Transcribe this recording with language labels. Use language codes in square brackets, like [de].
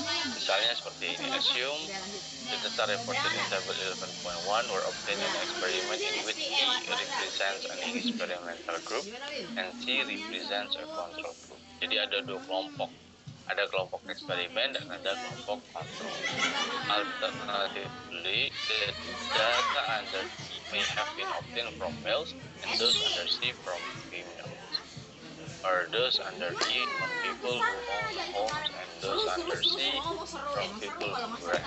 [id] Misalnya seperti ini, [en] assume the data reported in table 11.1 were obtained in an experiment in which E represents an experimental group and C represents a control group. [id] Jadi ada dua kelompok. Ada kelompok eksperimen dan ada kelompok kontrol. [en] Alternatively, the data under E may have been obtained from males and those under C from females. are those underneath from people who own homes, and those undersea from people who rent.